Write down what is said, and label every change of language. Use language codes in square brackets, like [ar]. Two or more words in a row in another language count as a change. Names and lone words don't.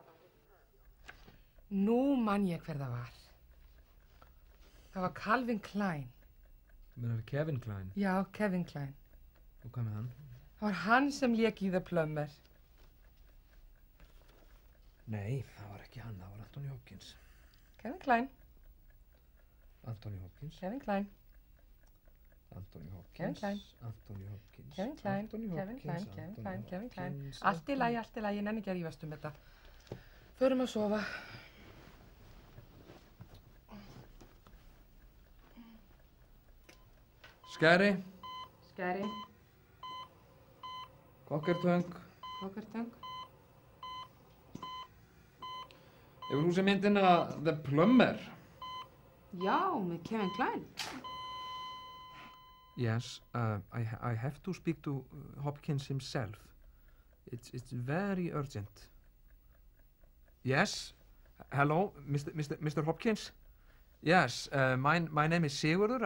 [is] Nú man ég hver það var. Það var Calvin Klein. Meinar Kevin Klein? Já, Kevin Klein. Og hvað með hann? Það var hann sem lék í The Plumber. Nei, það var ekki hann, það var Anthony Hopkins. Kevin Klein. Anthony Hopkins. Kevin Klein. Anthony Hopkins. Kevin Klein. Anthony Hopkins. Kevin Klein. Anthony Kevin Hopkins. Klein. Kevin Anthony Klein. Kevin Klein. Hopkins, Allt í lagi, ég nenni ekki að rífast um þetta. Förum að sofa. Skæri. Skæri. Kokkertöng. Kokkertöng. Hefur þú séð myndina The Plumber? Já, með Kevin Klein. [en] Yes, I have to speak to Hopkins himself. It's very urgent. Yes, Hello, Mr. Hopkins? Yes, my name is Sigurður.